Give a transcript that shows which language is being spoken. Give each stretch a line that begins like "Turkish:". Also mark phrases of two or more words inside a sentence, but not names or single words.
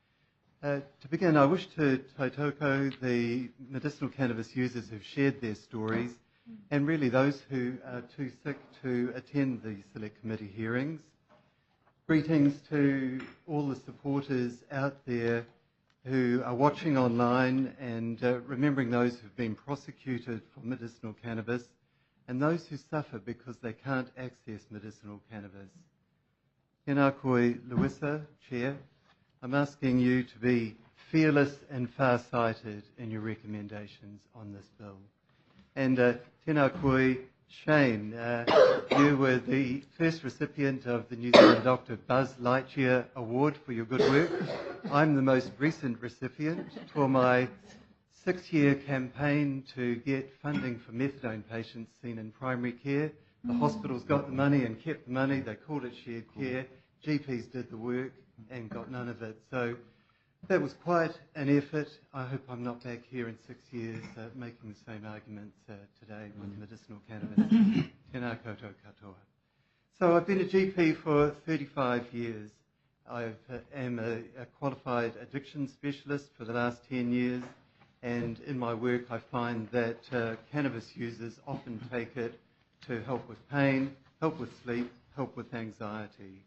English: To begin, I wish to tautoko the medicinal cannabis users who've shared their stories, and really those who are too sick to attend the select committee hearings. Greetings to all the supporters out there who are watching online, and remembering those who've been prosecuted for medicinal cannabis and those who suffer because they can't access medicinal cannabis.
Māori: Tēnā koe Louisa,
English: Chair. I'm asking you to be fearless and far-sighted in your recommendations on this bill.
Māori: And tēnā koe Shane,
English: you were the first recipient of the New Zealand Dr. Buzz Lightyear Award for your good work. I'm the most recent recipient for my 6-year campaign to get funding for methadone patients seen in primary care. The hospitals got the money and kept the money. They called it shared care. GPs did the work and got none of it. So that was quite an effort. I hope I'm not back here in 6 years making the same arguments today with medicinal cannabis.
Māori: Tēnā koutou katoa.
English: So I've been a GP for 35 years. I am a qualified addiction specialist for the last 10 years. And in my work, I find that cannabis users often take it to help with pain, help with sleep, help with anxiety.